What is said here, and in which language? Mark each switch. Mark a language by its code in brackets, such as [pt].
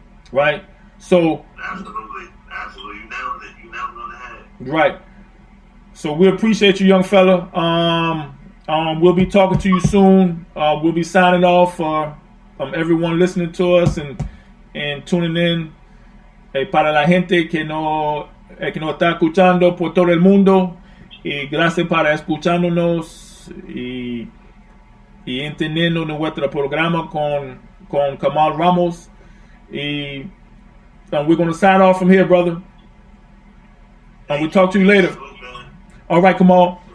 [en] Right? So absolutely. You nailed it. You nailed it on the head. Right. So we appreciate you, young fella. We'll be talking to you soon. We'll be signing off for everyone listening to us and tuning in. [es] Para la gente que no está escuchando por todo el mundo, y gracias para escuchándonos y entendiendo nuestro programa con Kamal Ramos. [en] We're going to sign off from here, brother. We'll talk to you later. All right, Kamal.